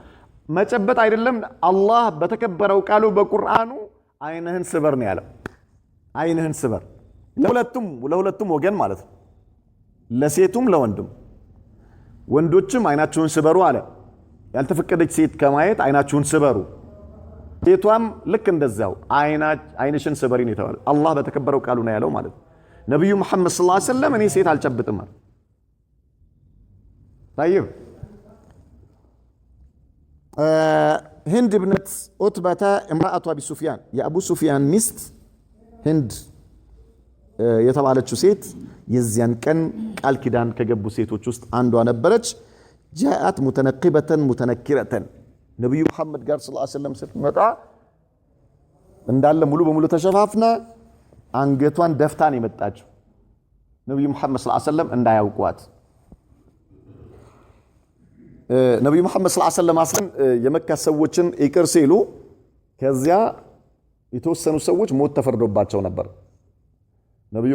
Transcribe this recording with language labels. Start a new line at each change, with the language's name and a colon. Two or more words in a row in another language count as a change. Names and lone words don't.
Amharic: ነው። መጨበጥ አይደለም አላህ በተከበረው ቃሉ በቁርአኑ አይንህን ስበር ነው ያለው አይንህን ስበር ለሁለቱም ወገን ማለት ነው ለሴቱም ለወንድም ወንዶችም አይናቸውን ስበሩ አለ ያልተፈቀደች ሴት ከማየት አይናቸውን ስበሩ ሴቷም ልክ እንደዛው አይንሽን ስበሪ ነው የተባለው አላህ በተከበረው ቃሉ ነው ያለው ማለት ነብዩ መሐመድ
Arabic: صلى الله عليه وسلم
Amharic: እኔ ሴት አልጨብጥም ማለት
Arabic: طيب هند ابنة عتبة امرأة أبي سفيان يا أبو سفيان مست
Amharic: هند የተባለችው ሴት የዚያን ቀን ቃል ኪዳን ከገቡ ሴቶች ውስጥ አንዷ ነበረች
Arabic: جاءت متنقبة متنكرة
Amharic: ነብዩ መሐመድ ጋር
Arabic: صلى الله عليه وسلم
Amharic: ስትመጣ እንዳለ ሙሉ በሙሉ ተሸፋፍና አንገቷን ደፍታን የመጣችው ነብዩ መሐመድ
Arabic: صلى الله عليه وسلم
Amharic: እንዳያውቋት ነብዩ መሐመድ
Arabic: صلى الله عليه وسلم
Amharic: አስለን የመካ ሰዎችን ይቅር ሲሉ ከዚያ የተወሰኑ ሰዎች ሞት ተፈርዶባቸው ነበር ነብዩ